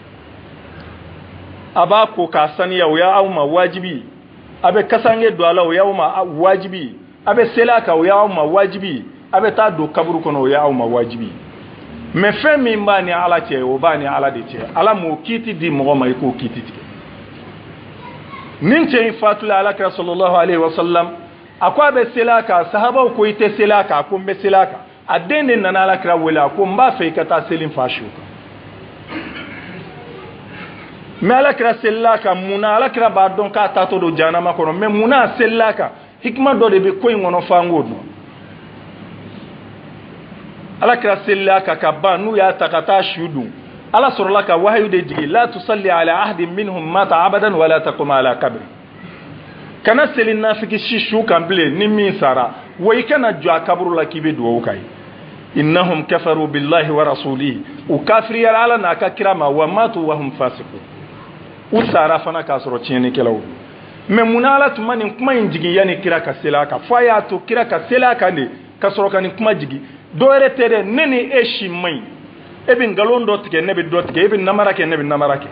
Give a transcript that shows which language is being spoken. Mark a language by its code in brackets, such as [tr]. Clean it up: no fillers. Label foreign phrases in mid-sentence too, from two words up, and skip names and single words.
[bm] A b'a ko k'a saniya o y'aw ma wajibi, a bɛ kasange don a la o y'aw ma wajibi, a bɛ seli a kan o y'aw ma wajibi, a bɛ taa don kaburu kɔnɔ o y'aw ma wajibi. mais fɛn min b'a ni ala cɛ o b'a ni ala de cɛ ala m'o kiiti di mɔgɔ ma i k'o kiiti tigɛ nin cɛ in fatula alakira [ar] صلى الله عليه وسلم [bm] a ko a bɛ seli a kan sahabaw ko i tɛ seli a kan a ko n bɛ seli a kan a den de nana alakira wele a ko n b'a fɛ i ka taa seli fa su kan mais alakira selila a kan munna alakira b'a dɔn k'a taatɔ don jahanama kɔnɔ mais munna a selila a kan hikima dɔ de bɛ ko in kɔnɔ f'an k'o dɔn alakira selila a kan ka ban n'u y'a ta ka taa su dun ala sɔrɔla ka wahayu de jigi [ar] لا تصل على أحد منهم مات أبدا ولا تقم على قبره [bm] kana seli nafiki si su kan bilen ni min sara wa i kana jɔ a kaburu la k'i bɛ dugawu k'a ye [ar] إنهم كفروا بالله ورسوله [bm] u kafiriyara ala n'a ka kira ma [ar] وماتوا وهم فاسقون [bm] u sara fana k'a sɔrɔ tiɲɛnikɛlaw mais munna ala tun ma nin kuma in jigin yanni kira ka seli a kan fo a y'a to kira ka seli a kan de ka sɔrɔ ka nin kuma jigin dɔwɛrɛ tɛ dɛ ne ni e si man ɲi e bɛ nkalon dɔ tigɛ ne bɛ dɔ tigɛ e bɛ namara kɛ ne bɛ namara kɛ